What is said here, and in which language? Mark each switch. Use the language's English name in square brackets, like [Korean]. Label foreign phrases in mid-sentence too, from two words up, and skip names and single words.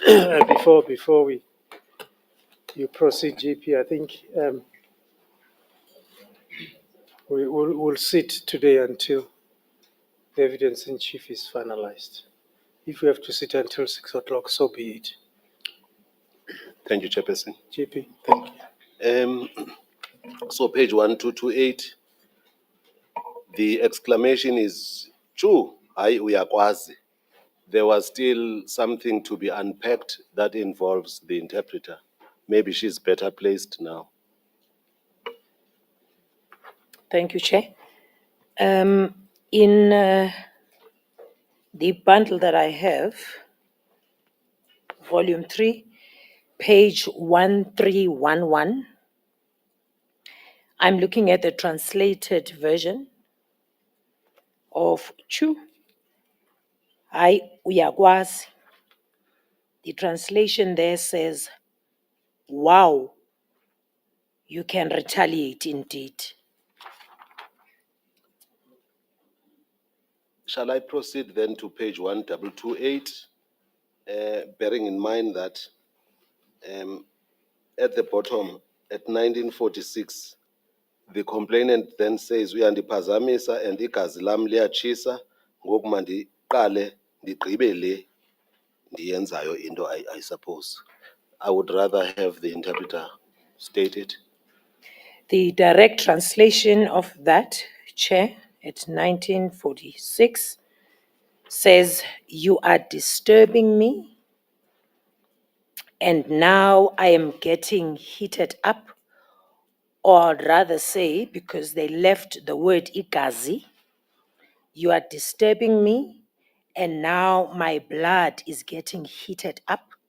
[English] Before you proceed, JP, I think we'll sit today until the evidence in chief is finalized. If we have to sit until 6 o'clock, so be it. Thank you, Chairperson. JP. Thank you. So page 1228, the exclamation is, [Xhosa] Chu, hayi uyakwazi. [English] There was still something to be unpacked that involves the interpreter. Maybe she's better placed now. Thank you, Chair. In the bundle that I have, volume 3, page 1311, I'm looking at the translated version of Chu. [Xhosa] Hayi uyakwazi. [English] The translation there says, wow, you can retaliate indeed. Shall I proceed then to page 1228, bearing in mind that at the bottom, at 1946, the complainant then says, uyandiphazamisa and [Xhosa] igazi lam liyatshisa, ngoku mandiqale ndigqibe le ndiyenzayo into, [English] I suppose. I would rather have the interpreter state it. The direct translation of that, Chair, at 1946, says, you are disturbing me, and now I am getting heated up, or rather say, because they left the word igazi, you are disturbing me, and now my blood is getting heated up.